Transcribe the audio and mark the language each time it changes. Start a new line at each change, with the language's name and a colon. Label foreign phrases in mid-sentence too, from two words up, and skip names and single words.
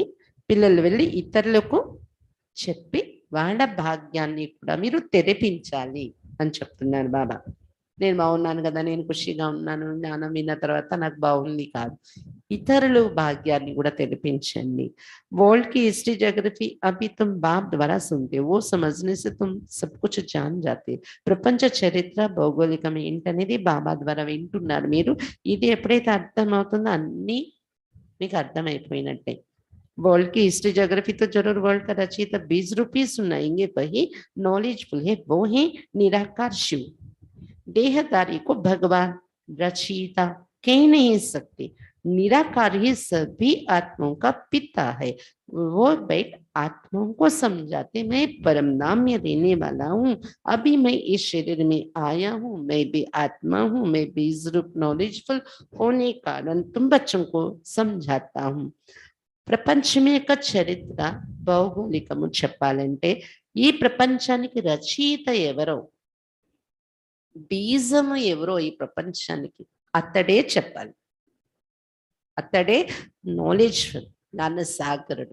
Telugu: పిల్లలు వెళ్ళి ఇతరులకు చెప్పి వాళ్ళ భాగ్యాన్ని కూడా మీరు తెరిపించాలి అని చెప్తున్నారు బాబా. నేను బాగున్నాను కదా, నేను ఖుషిగా ఉన్నాను, జ్ఞానం విన్న తర్వాత నాకు బాగుంది కాదు, ఇతరులు భాగ్యాన్ని కూడా తెరిపించండి.
Hindi: वर्ल्ड की
English: history geography
Hindi: अभी तुम बाप द्वारा सुनते हो, वो समझने से तुम सब कुछ जान जाते.
Telugu: ప్రపంచ చరిత్ర భౌగోళికం ఏంటనేది బాబా ద్వారా వింటున్నారు మీరు. ఇది ఎప్పుడైతే అర్థమవుతుందో అన్నీ మీకు అర్థమైపోయినట్టే.
Hindi: वर्ल्ड की
English: history geography
Hindi: तो जरूर वर्ल्ड का रचयिता 20 रुपये सुनाएंगे, वही नॉलेजफुल है, वो है निराकार शिव. देहधारी को भगवान रचयिता कह नहीं सकते, निराकार ही सभी आत्माओं का पिता है. वो बैठ आत्माओं को समझाते, मैं परम नाम में रहने वाला हूँ, अभी मैं इस शरीर में आया हूँ, मैं भी आत्मा हूँ, मैं बीज रूप नॉलेजफुल होने के कारण तुम बच्चों को समझाता हूँ.
Telugu: ప్రపంచమే యొక్క చరిత్ర భౌగోళికము చెప్పాలంటే ఈ ప్రపంచానికి రచయిత ఎవరో, బీజము ఎవరో ఈ ప్రపంచానికి అతడే చెప్పాలి. అతడే నాలెడ్జ్ఫుల్, జ్ఞానసాగరుడు.